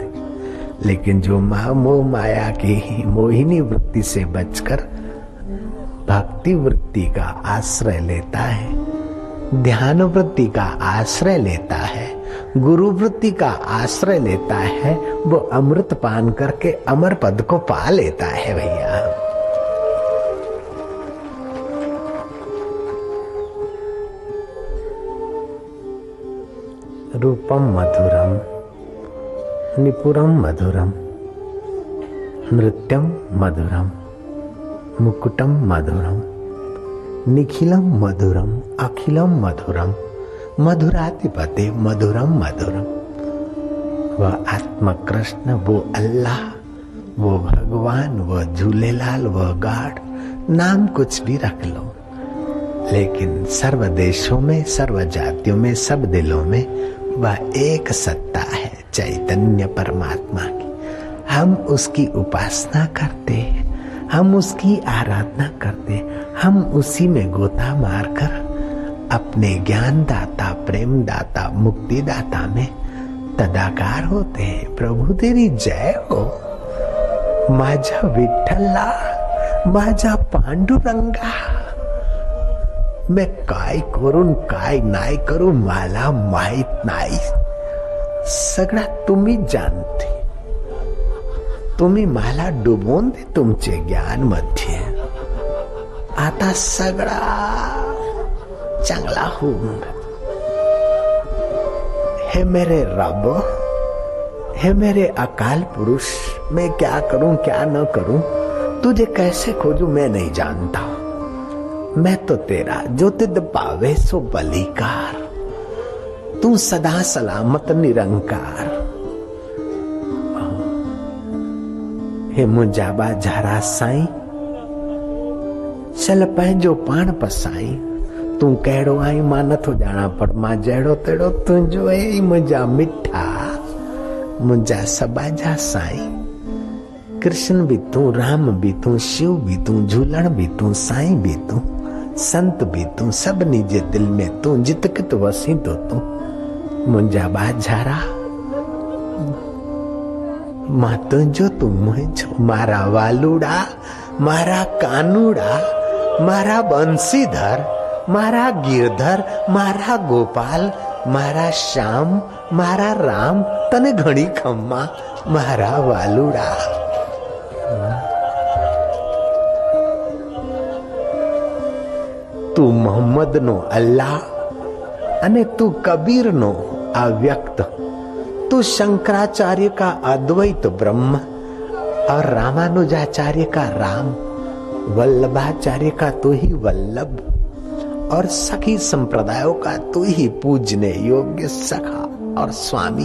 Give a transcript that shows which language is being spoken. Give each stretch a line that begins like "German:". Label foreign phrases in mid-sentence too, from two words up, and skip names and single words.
Hindi: लेकिन जो मोह माया की मोहिनी वृत्ति से बचकर भक्ति वृत्ति का आश्रय लेता है, ध्यान वृत्ति का आश्रय लेता है, गुरु वृत्ति का आश्रय लेता है, वो अमृत पान करके अमर पद को पा लेता है।
Sanskrit: भैया रूपम मधुरम निपुरम मधुरम नृत्यम मधुरम मुकुटम मधुरम निखिलम मधुरम अखिलम मधुरम मधुराधिपते मधुरम मधुरम।
Hindi: वह आत्मा कृष्ण, वो अल्लाह, वो भगवान, वह झूलेलाल, वह गाड, नाम कुछ भी रख लो, लेकिन सर्व देशों में, सर्व जातियों में, सब दिलों में वह एक सत्ता है, चैतन्य परमात्मा की। हम उसकी उपासना करते हैं, हम उसकी आराधना करते हैं, हम उसी में गोता मारकर अपने ज्ञान दाता, प्रेम दाता, मुक्ति दाता में तदाकार होते हैं। प्रभु तेरी जय हो।
Marathi: माझा विठ्ठला, माझा पांडुरंगा, मैं काय करून काय नाही करू मला माहित नाही, सगळा तुम्ही जाणते, तुम्ही मला डुबवून दे तुमचे ज्ञान मध्ये, आता सगळा चांगला होऊन।
Hindi: हे मेरे रब, हे मेरे अकाल पुरुष, मैं क्या करूं क्या न करूं, तुझे कैसे खोजूं मैं नहीं जानता। मैं तो
Punjabi: ਤੇਰਾ ਜੋ ਤਿਦ ਪਾਵੇ ਸੋ ਬਲਿਕਾਰ, ਤੂ ਸਦਾ ਸਲਾਮਤ ਨਿਰੰਕਾਰ।
Sindhi: हे मुंहिंजा बाजारा साईं, चल पंहिंजो पाण पसाई, तू कहिड़ो आई मां नथो ॼाणा, पर मां जहिड़ो तहिड़ो तुंहिंजो ई मुंहिंजा मिठा, मुंहिंजा सबाजा साईं।
Hindi: कृष्ण भी तू, राम भी तू, शिव भी तू, झूलण भी तू, साईं भी तू, संत भी तू,
Sindhi: सभिनी जे दिल में तू, जित कित वसी तो तू। मुंहिंजा बाजारा मां तुंहिंजो तू मुंहिंजो,
Gujarati: મારા વાલુડા, મારા કાનૂડા, મારા બંસીધર, મારા ગિરધર, મારા ગોપાલ, મારા શ્યામ, મારા રામ, તને ઘણી ખમ્મા, મારા વાલુડા। તૂ મોહમ્મદ નો અલ્લાહ અને તૂ કબીર નો અવ્યક્ત,
Hindi: तू शंकराचार्य का अद्वैत ब्रह्म और रामानुजाचार्य का राम, वल्लभाचार्य का तू ही वल्लभ और सखी संप्रदायों का तू ही पूजने योग्य सखा और स्वामी।